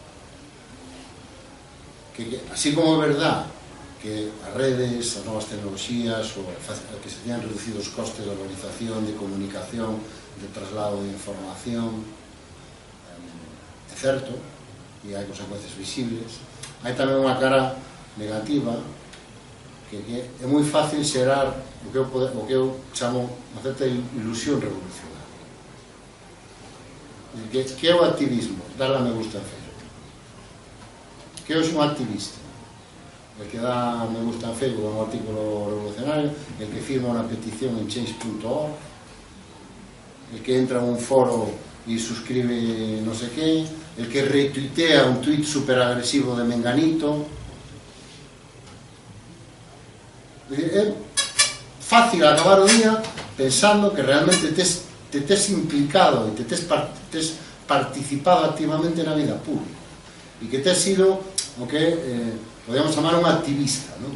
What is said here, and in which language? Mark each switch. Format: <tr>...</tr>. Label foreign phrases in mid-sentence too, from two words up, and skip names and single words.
<gl>Que así como é verdad que as redes, as novas tecnologías, o que se teñan reducido os costes de organización, de comunicación, de traslado de información, é certo, e hai consecuencias visibles. Hai tamén unha cara negativa, que é moi fácil xerar o que eu chamo unha certa ilusión revolucionaria. Que é o activismo? Darle a me gusta en Facebook. Que é un activista? El que dá me gusta en Facebook a un artículo revolucionario, el que firma unha petición en change.org, el que entra en un foro e suscribe</gl> <es>no sé qué,</es> <gl>el que retuitea un tuit super agresivo de Menganito. É fácil acabar o día pensando que realmente te tes implicado e te tes participado activamente na vida pública e que tes sido o que podemos chamar un activista, non?</gl>